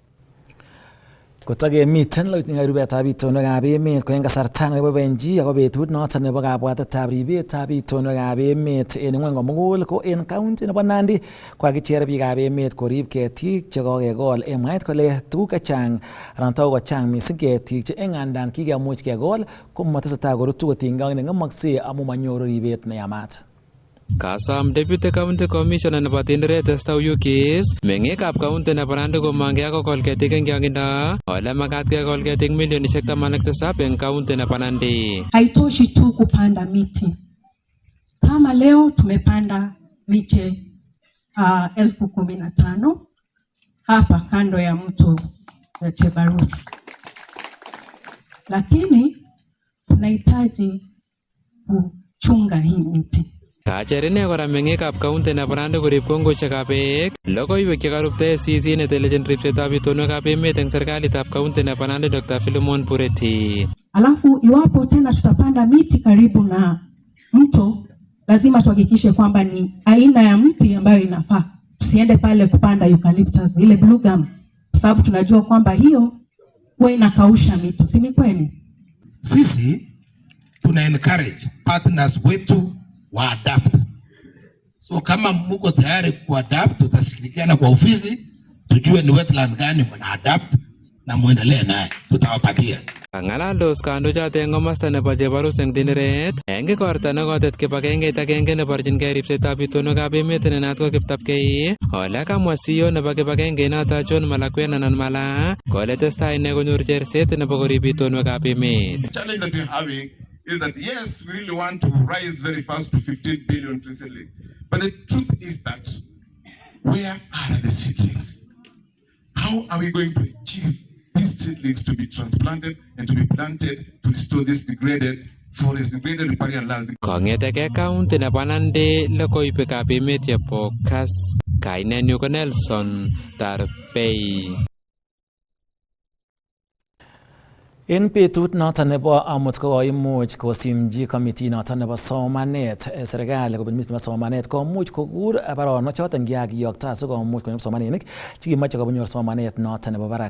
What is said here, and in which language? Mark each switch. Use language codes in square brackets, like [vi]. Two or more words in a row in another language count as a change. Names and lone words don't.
[kln] Kotakemiten rubetab itonwekab emet ko eng kasarta neboiboenchi ako betut noton nebo kabwatetab ribetab itonwekab emet en ngwony komugul ko en county nebo Nandi ko kakicher biikab emet korib ketik che kokekol en mwaet kole tuguk chechang anan taku kochang missing ketik che eng andan kikemuch kekol ko matesetai korutu kotinygei ak neng'emoksei amu manyoru ribet neyamat. Kasam [en] Deputy County Commissioner [kln] nebo Tinderet Estau Case meng'ikab county nebo Nandi komongei akokol ketik eng chong'indo ole makat kekol ketik milionishek 17 eng county nebo Nandi. [sw] Haitoshi tu kupanda miti. Kama leo tumepanda miche 15,000 hapa kando ya mto ya Chebarus, lakini tunahitaji kuchunga hii miti. [kln] Kacherine kora meng'ikab county nebo Nandi korib kongoshekab beek. Logoiwek chekarubtae CC netelejin ripsetab itonwekab emet eng serikalitab county nebo Nandi Dr. Philemon Pureti. [sw] Alafu iwapo tena tutapanda miti karibu na mto, lazima tuhakikishe kwamba ni aina ya mti ambayo inafaa. Tusiende pale kupanda eucalyptus ile blue gum, kwa sababu tunajua kwamba hiyo huwa inakausha mito, si ni kweli? Sisi tuna [en] encourage partners [sw] wetu wa adapt. So kama mko tayari ku adapt, tutashirikiana kwa ofisi tujue ni wetland gani mna adapt na muendelee naye, tutawapatia. [kln] Ng'alaldos kandochoto eng komasta nebo Chebarus eng Tinderet eng ikorta nekotet kibagengeit agenge neborchingei ripsetab itonwekab emet ne naat ko Kiptapkei. Ole kamwa CEO nebo kibagengeit noto John Malakwet anan Mala kole testai ine konyor cherset nebo korib itonwekab emet. [en] The challenge that we're having is that yes, we really want to rise very fast to 15 billion recently. But the truth is that where are the seedlings? How are we going to achieve these seedlings to be transplanted and to be planted to restore this degraded forest, degraded riparian land? [kln] Kong'eteke county nebo Nandi logoiywekab emet chebo Kass, kainenyu ko Nelson Tarbei. En betut noton nebo amut ko koimuch kosimchi committee noton nebo somanet serikali kobun ministry nebo somanet komuch kokur baronok choton kiyokto asikomuch konyor kipsomaninik chekimoche konyor somanet noton nebo barak.